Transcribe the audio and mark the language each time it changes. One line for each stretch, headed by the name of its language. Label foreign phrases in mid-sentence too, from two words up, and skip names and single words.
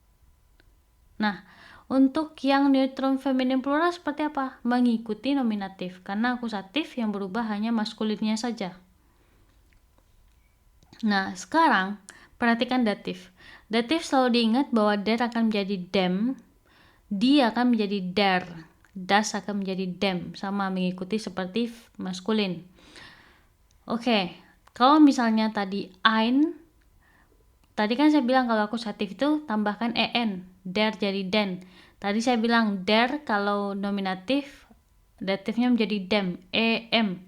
Indonesian: Nah, untuk yang neutrum feminim plural seperti apa? Mengikuti nominatif, karena akusatif yang berubah hanya maskulinnya saja. Nah, sekarang perhatikan datif. Datif selalu diingat bahwa der akan menjadi dem, die akan menjadi der, das akan menjadi dem, sama mengikuti seperti maskulin. Oke, kalau misalnya tadi ein, tadi kan saya bilang kalau akusatif itu tambahkan en, der jadi den. Tadi saya bilang der kalau nominatif, datifnya menjadi dem, em.